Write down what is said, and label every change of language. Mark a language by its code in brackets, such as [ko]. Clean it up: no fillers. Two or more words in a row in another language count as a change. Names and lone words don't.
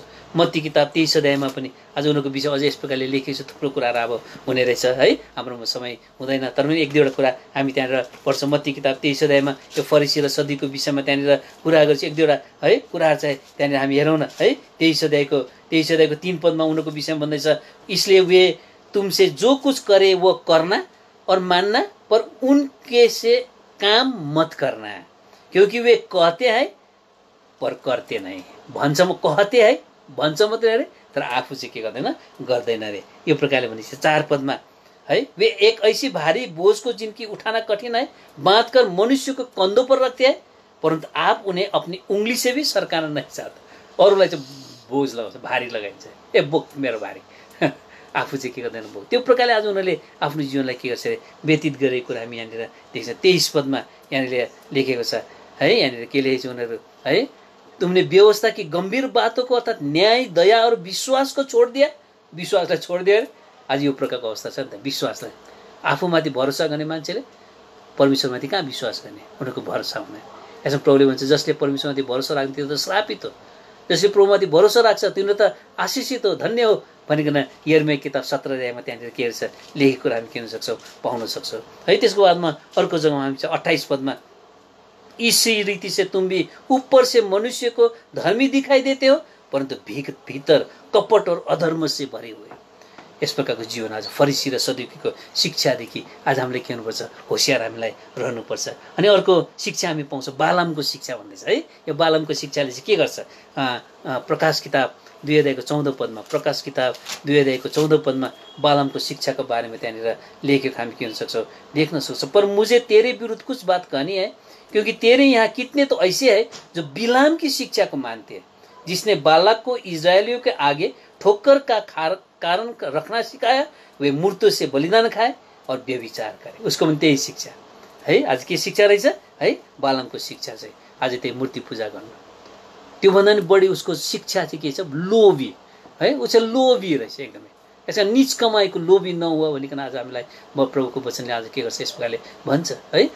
[ne] मत्ती किताब 23 अध्यायमा पनि आज उनीहरूको विषय अझै यस प्रकारले लेखिएको छ। थुप्रो कुराहरू अब हुने रहेछ है, हाम्रोमा समय हुँदैन, तर पनि 1-2वटा कुरा हामी त्यहाँनिर पढ्छौँ। मत्ती किताब 23 अध्यायमा यो फरिसी र सदुकीको विषयमा त्यहाँनिर कुरा गर्छ। 1-2वटा है कुराहरू चाहिँ त्यहाँनिर हामी हेरौँ न है। 23 अध्यायको 3 पदमा उनीहरूको विषयमा भन्दैछ, [hi] इसलिए वे तुमसे जो कुछ करे वो करना और मानना, पर उनके से काम मत करना, क्योंकि वे कहते हैं पर करते नहीं। [ne] भन्छ म [hi] कहते है, [ne] भन्छ मात्रै अरे, तर आफू चाहिँ के गर्दैन, गर्दैन अरे। यो प्रकारले भनेपछि 4 पदमा [hi] है, वे एक ऐसी भारी बोझ को जिनकी उठाना कठिन है बांध कर मनुष्य को कंधों पर रखते हैं, परंतु आप उन्हें अपनी उंगली से भी सरकाना नहीं चाहते। [ne] अरूलाई चाहिँ बोझ लगाउँछ, भारी लगाइन्छ, ए बोक मेरो भारी, आफू चाहिँ के गर्दैन बोक। त्यो प्रकारले आज उनीहरूले आफ्नो जीवनलाई के गर्छ व्यतीत गरेको कुरा हामी यहाँनिर देख्छ। 23 पदमा यहाँनिर लेखेको छ है। यहाँनिर के लेखेको छ उनीहरू [hi] है, तुमने व्यवस्था की गंभीर बातों को अर्थात न्याय, दया और विश्वास को छोड़ दिया। विश्वासलाई छोड़ दिया। [ne] आज यो प्रकारको अवस्था छ नि त, विश्वासलाई आफूमाथि भरोसा गर्ने मान्छेले परमेश्वरमाथि कहाँ विश्वास गर्ने, उनीहरूको भरोसा हुने। यसमा प्रभुले भन्छ जसले परमेश्वरमाथि भरोसा राख्छ त्यो त श्रापित हो, जसले प्रभुमाथि भरोसा राख्छ तिनीहरू त आशिषित हो, धन्य हो भनिकन यिर्मया किताब 17 अध्यायमा त्यहाँनिर के छ लेखेको कुरा हामी किन सक्छौँ, पाउन सक्छौँ है। त्यसको बादमा अर्को जग्गामा हामी 28 पदमा [hi] इसी रीति से तुम भी ऊपर से मनुष्य को धर्मी दिखाई देते हो परंतु भीतर कपट और अधर्म से भरे हुए। [ne] यस प्रकारको जीवन आज फरिसी र सदुकीको शिक्षादेखि आज हामीले के हुनुपर्छ, होसियार हामीलाई रहनुपर्छ। अनि अर्को शिक्षा हामी पाउँछौँ बालामको शिक्षा भन्दैछ है। यो बालामको शिक्षाले चाहिँ के गर्छ, प्रकाश किताब 2 अध्यायको 14 पदमा, प्रकाश किताब 2 अध्यायको 14 पदमा बालामको शिक्षाको बारेमा त्यहाँनिर लेखेको हामी के हुन सक्छौँ, देख्न सक्छौँ। [hi] पर मुझे तेरे विरुद्ध कुछ बात कहनी है क्योंकि तेरे यहाँ कितने तो ऐसे है जो बिलाम की शिक्षा को मानते हैं, जिसने बालक को इजरायलियों के आगे ठोकर का कारण रखना सिकाया, वे मूर्तों से बलिदान खाए और व्यभिचार करे। [ne] उसको पनि त्यही शिक्षा है। आज के शिक्षा रहेछ है, बालामको शिक्षा चाहिँ आज त्यही मूर्ति पूजा गर्नु। त्योभन्दा पनि बढी उसको शिक्षा चाहिँ के छ, लोभी है। ऊ चाहिँ लोभी रहेछ एकदमै। यसमा निच कमाएको लोभी नहुआ भनिकन आज हामीलाई प्रभुको वचनले आज के गर्छ, यस प्रकारले भन्छ है।